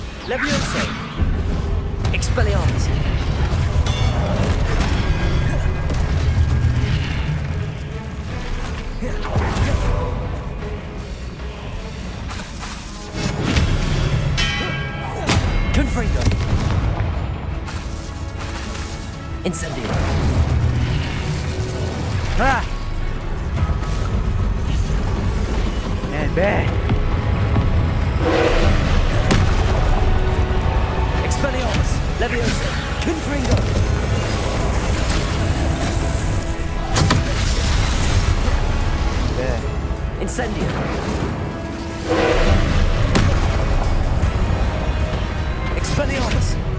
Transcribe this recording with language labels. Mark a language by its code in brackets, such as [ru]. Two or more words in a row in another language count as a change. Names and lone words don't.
[la] Levioso. Expelliarmus. Confringo. Incendio. [tr] Ha! Gel be! [la] Expelliarmus. Levioso. Confringo. [tr] Be! [la] Incendio. Expelliarmus.